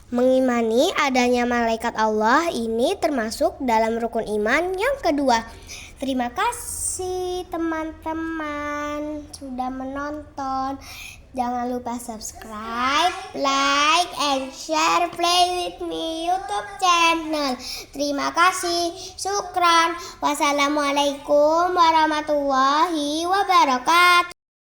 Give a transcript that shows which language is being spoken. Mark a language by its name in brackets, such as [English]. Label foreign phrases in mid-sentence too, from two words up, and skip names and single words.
[Indonesian] Mengimani adanya malaikat Allah ini termasuk dalam rukun iman yang kedua. Terima kasih teman-teman sudah menonton. Jangan lupa subscribe, [English] like, and share Play With Me YouTube channel. [Indonesian] Terima kasih. Syukran. [Arabic] والسلام عليكم ورحمة الله وبركاته.